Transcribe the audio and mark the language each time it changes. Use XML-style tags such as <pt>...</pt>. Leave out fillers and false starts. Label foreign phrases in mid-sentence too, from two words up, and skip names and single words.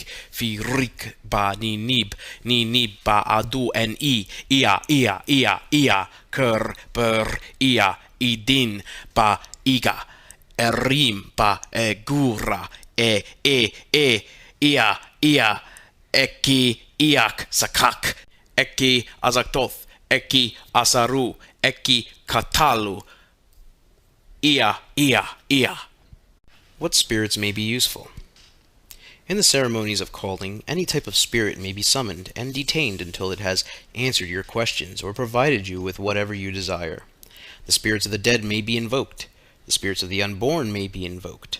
<en>Firik ba Ninib. Ninib ba Adu and E. Ia, Ia, Ia, Ia. Ker, Ber, Ia. Idin ba Iga. Erim ba Egura. Ia, Ia. Eki, Iak, Sakak. Eki, Azaktoth. Eki, Asaru. Eki, Katalu. Ia, Ia, Ia. What spirits may be useful? In the ceremonies of calling, any type of spirit may be summoned and detained until it has answered your questions or provided you with whatever you desire. The spirits of the dead may be invoked. The spirits of the unborn may be invoked.</en>